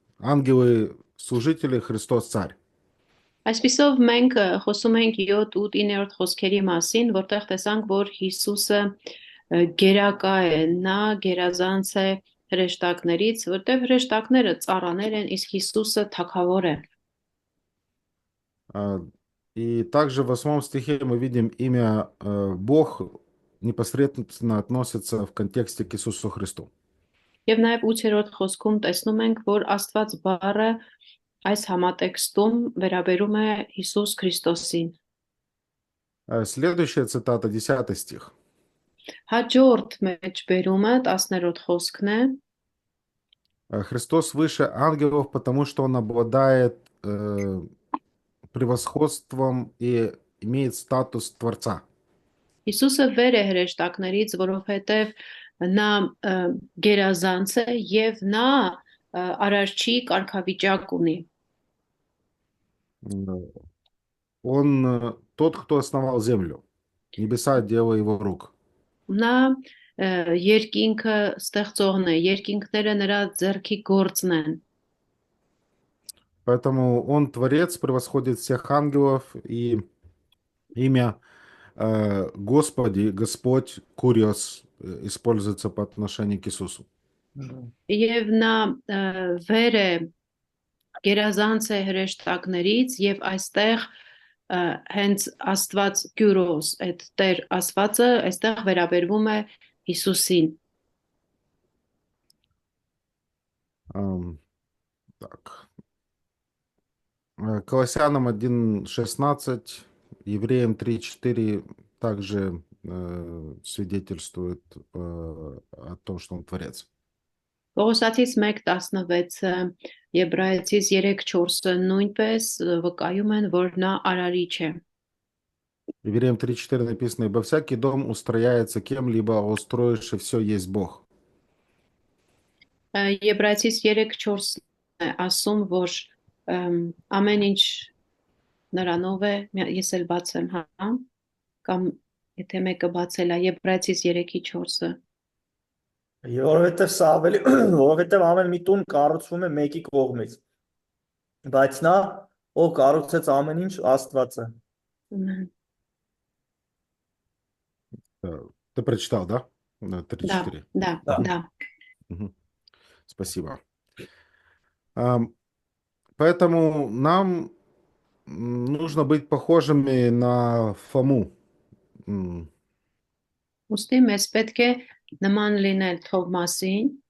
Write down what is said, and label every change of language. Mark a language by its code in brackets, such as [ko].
[ru] Ангелы служители, Христос царь. [hy] Այսպիսով մենք խոսում ենք 7 ու 9-րդ խոսքերի մասին, որտեղ տեսանք, որ Հիսուսը գերակա է, նա գերազանց է հրեշտակներից, որտեղ հրեշտակները ծառաներ են, իսկ Հիսուսը թագավոր է։ [ru] И также в 8 стихе мы видим имя Бог непосредственно относится в контексте к Иисусу Христу. [hy] Եվ նաև 8-րդ խոսքում տեսնում ենք, որ Աստված բառը այս համատեքստում վերաբերում է Հիսուս Քրիստոսին։ [ru] Следующая цитата, 10 стих. [hy] Հաջորդ մեջբերումը 10-րդ խոսքն է. [ru] Христос выше ангелов, потому что он обладает превосходством и имеет статус Творца. [hy] Հիսուսը վեր է հրեշտակներից, որովհետև նա գերազանց է եւ նա արարչի կարգավիճակ ունի։ [ru] Он тот, кто основал землю. Небеса — дело его рук. [hy] Նա երկինքը ստեղծողն է, երկինքները нրա ձեռքի գործն են։ [ru] Поэтому он Творец, превосходит всех ангелов, и имя Господи, Господь, Куриос используется по отношению к Иисусу. [hy] Եվ նա վեր է գերազանց է հրեշտակներից եւ այստեղ հենց Աստված Գյուրոս, այդ Տեր Աստվածը այստեղ վերաբերվում է Հիսուսին։ [ru] Так. Колоссянам 1:16, Евреям 3:4 также свидетельствует о том, что он Творец. [hy] Պողոսացից 1:16-ը, Եբրայեցից 3:4-ը նույնպես վկայում են, որ նա արարիչ է։ [ru] Евреям 3:4 написано: «Ибо всякий дом устрояется кем-либо, а устроивший все есть Бог». [hy] Եբրայեցից 3:4-ն է ասում, որ ամեն ինչ նրանով է, ես էլ բացեմ, հա, կամ եթե մեկը բացել է, Եբրայեցից 3:4-ը։ Որովհետև սա ավելի, որովհետև ամեն մի տուն կառուցվում է մեկի կողմից, բայց նա, ով կառուցեց ամեն ինչ, Աստված է։ [ru] Ты прочитал, да? 3:4. Да. Спасибо. Поэтому нам нужно быть похожими на Фому. [hy] Ուստի մեզ պետք է նման լինել Թովմասին,